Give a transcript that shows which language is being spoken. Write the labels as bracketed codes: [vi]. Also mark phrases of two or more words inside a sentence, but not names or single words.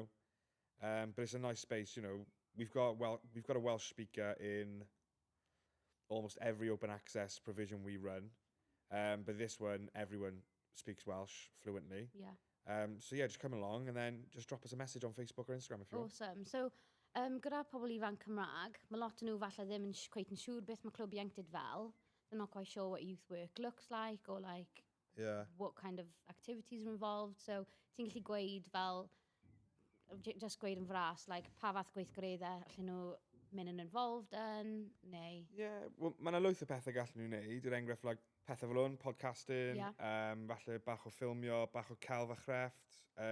[en] But it's a nice space. We've got a Welsh speaker in almost every open access provision we run. But this one, everyone speaks Welsh fluently. Yeah. So yeah, just come along and then just drop us a message on Facebook or Instagram if you want. Awesome. So, [cy] gyda pobl ifanc Cymraeg, mae lot o nhw falle ddim yn cweit yn siŵr beth mae clwb ieuenctid fel. [en] They're not quite sure what youth work looks like or Yeah. what kind of activities are involved. So, [cy] ti'n gallu gweud fel, just gweud yn fras, pa fath gweithgareddau allan nhw mynd yn involved yn, neu... [en] Yeah, well, [cy] mae yna lwyth o pethau gallen nhw wneud. Yr enghraifft, pethau fel hwn, podcasting, [en] Yeah. [cy] falle bach o ffilmio, bach o celf a chrefft.